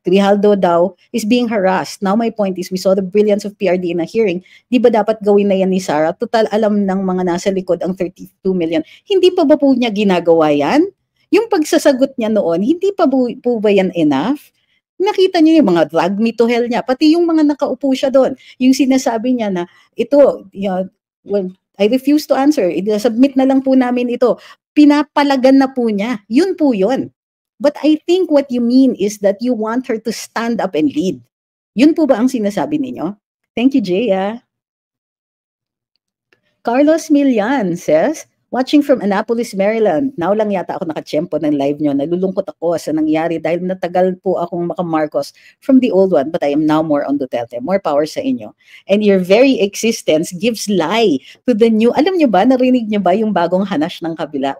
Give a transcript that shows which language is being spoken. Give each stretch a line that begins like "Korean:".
English: Grijaldo daw is being harassed. Now my point is, we saw the brilliance of PRD in a hearing.
Filipino: Di ba dapat gawin na yan ni Sara? Total alam ng mga nasa likod ang 32 million. Hindi pa ba po niya ginagawa yan? Yung pagsasagot niya noon, hindi pa po ba yan enough? Nakita niyo yung mga drag me to hell niya, pati yung mga nakaupo siya doon. Yung sinasabi niya na, ito,
English: well, I refuse to answer.
Filipino: Submit na lang po namin ito. Pinapalagan na po niya. Yun po yun.
English: But I think what you mean is that you want her to stand up and lead.
Filipino: Yun po ba ang sinasabi ninyo?
English: Thank you, Jaya. Carlos Milian says, watching from Annapolis, Maryland.
Filipino: Now lang yata ako nakatsyempo ng live nyo. Nalulungkot ako sa nangyari dahil natagal po akong makamarcos
English: from the old one, but I am now more on Duterte. More power
Filipino: sa inyo.
English: And your very existence gives lie to the new.
Filipino: Alam nyo ba, narinig nyo ba yung bagong hanash ng kabila?